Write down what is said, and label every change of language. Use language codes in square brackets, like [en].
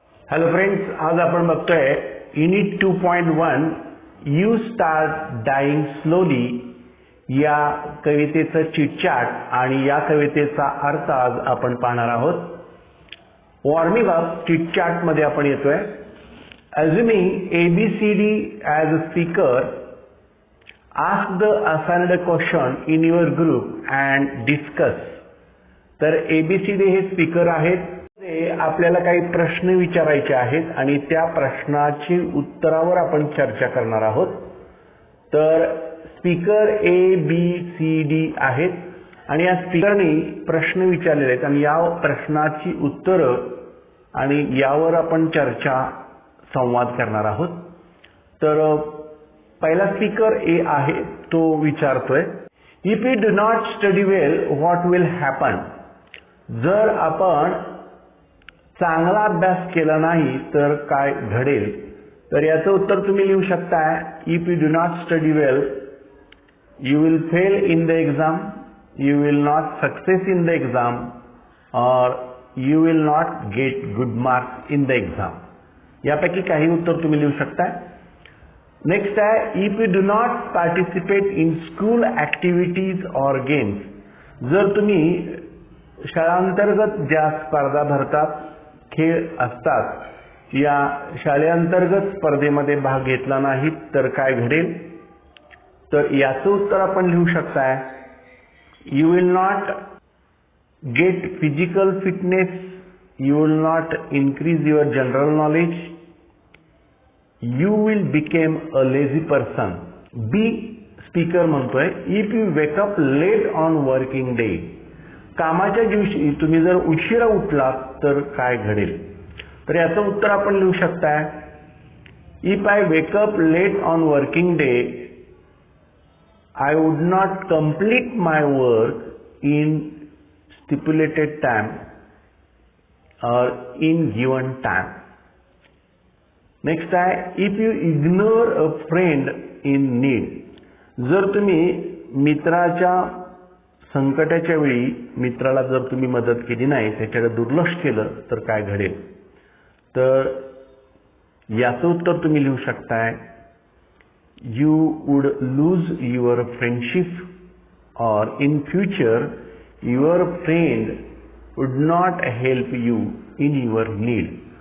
[mr] Hello friends, आज आपण बघतोय unit 2.1 you start dyeing slowly या कवितेचं चिटचाट आणि या कवितेचा अर्थ आज आपण पाहणार आहोत. वॉर्मिंग अप चिटचाट मध्ये आपण येतोय. [en] Assuming ABCD as a speaker, ask the assigned question in your group and discuss. [mr] तर ABCD हे स्पीकर आहेत. आपल्याला काही प्रश्न विचारायचे आहेत आणि त्या प्रश्नाची उत्तरावर आपण चर्चा करणार आहोत. तर स्पीकर ABCD आहेत आणि या स्पीकरने प्रश्न विचारलेले आहेत आणि या प्रश्नाची उत्तरं आणि यावर आपण चर्चा संवाद करणार आहोत. तर पहिला स्पीकर A आहे, तो विचारतोय, [en] If you do not study well what will happen. [mr] जर आपण चांगला अभ्यास केला नाही तर काय घडेल. तर याचं उत्तर तुम्ही लिहू शकता. [en] If you do not study well you will fail in the exam, you will not success in the exam और you will not get good marks in the exam. [mr] यापैकी काही उत्तर तुम्ही लिहू शकता. [en] next [mr] आहे, [en] If you do not participate in school activities और games. [mr] जर तुम्ही शाळांतर्गत ज्या स्पर्धा भरतात, खेळ असतात, या शाळेअंतर्गत स्पर्धेमध्ये भाग घेतला नाही तर काय घडेल. तर याचं उत्तर आपण लिहू शकता. [en] You will not get physical fitness, you will not increase your general knowledge, you will became a lazy person. B speaker [mr] म्हणतोय, [en] If you wake up late on working day. [mr] कामाच्या दिवशी तुम्ही जर उशिरा उठलात तर काय घडेल. तर याचं उत्तर आपण लिहू शकता. [en] If I wake up late on working day I would not complete my work in stipulated time और in given time. Next [mr] आहे, [en] If you ignore a friend in need. [mr] जर तुम्ही मित्राच्या संकटाच्या वेळी मित्राला जर तुम्ही मदत केली नाही, त्याच्याकडे दुर्लक्ष केलं तर काय घडेल. तर याचं उत्तर तुम्ही लिहू शकताय, [en] You would lose your friendship और in future your friend would not help you in your need.